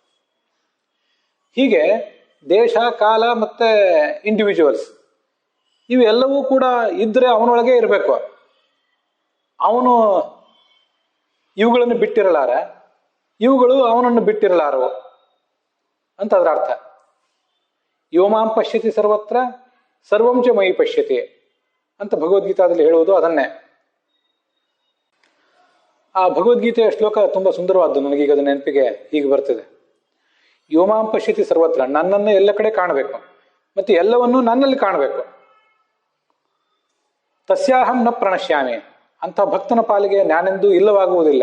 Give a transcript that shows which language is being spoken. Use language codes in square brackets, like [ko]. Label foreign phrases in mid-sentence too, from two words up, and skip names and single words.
[kn] ಹೀಗೆ ದೇಶ, ಕಾಲ ಮತ್ತೆ ಇಂಡಿವಿಜುವಲ್ಸ್ ಇವೆಲ್ಲವೂ ಕೂಡ ಇದ್ರೆ ಅವನೊಳಗೆ ಇರಬೇಕು. ಅವನು ಇವುಗಳನ್ನು ಬಿಟ್ಟಿರಲಾರ, ಇವುಗಳು ಅವನನ್ನು ಬಿಟ್ಟಿರಲಾರವು ಅಂತ ಅದರ ಅರ್ಥ. [sa] ಯೋಮಾಂ ಪಶ್ಯತಿ ಸರ್ವತ್ರ ಸರ್ವಂಚ ಮಯಿ ಪಶ್ಯತಿ [kn] ಅಂತ ಭಗವದ್ಗೀತಾದಲ್ಲಿ ಹೇಳುವುದು ಅದನ್ನೇ. ಆ ಭಗವದ್ಗೀತೆಯ ಶ್ಲೋಕ ತುಂಬಾ ಸುಂದರವಾದ್ದು. ನನಗೀಗ ಅದು ನೆನಪಿಗೆ ಹೀಗೆ ಬರ್ತಿದೆ. [sa] ಯೋಮಾಂ ಪಶ್ಯತಿ ಸರ್ವತ್ರ, [kn] ನನ್ನನ್ನು ಎಲ್ಲ ಕಡೆ ಕಾಣಬೇಕು, ಮತ್ತೆ ಎಲ್ಲವನ್ನೂ ನನ್ನಲ್ಲಿ ಕಾಣಬೇಕು. [sa] ತಸ್ಯಾಹಂ ನ ಪ್ರಣಶ್ಯಾಮಿ, [kn] ಅಂಥ ಭಕ್ತನ ಪಾಲಿಗೆ ನಾನೆಂದೂ ಇಲ್ಲವಾಗುವುದಿಲ್ಲ.